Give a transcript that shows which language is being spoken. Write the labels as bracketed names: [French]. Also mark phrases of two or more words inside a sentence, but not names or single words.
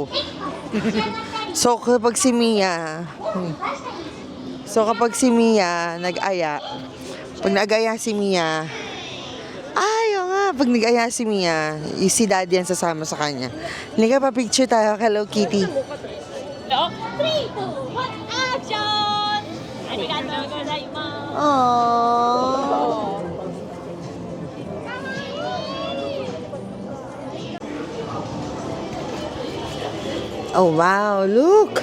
[Filipino] So, kapag si Mia nag-aya, pag nag-aya si Mia, pag nag-aya si Mia, si Daddy ang sasama sa kanya. Halika pa, picture tayo, Hello Kitty. [Japanese] 3、2、1、アクションありがとうございます。 Aww. [English] Oh, wow. Look.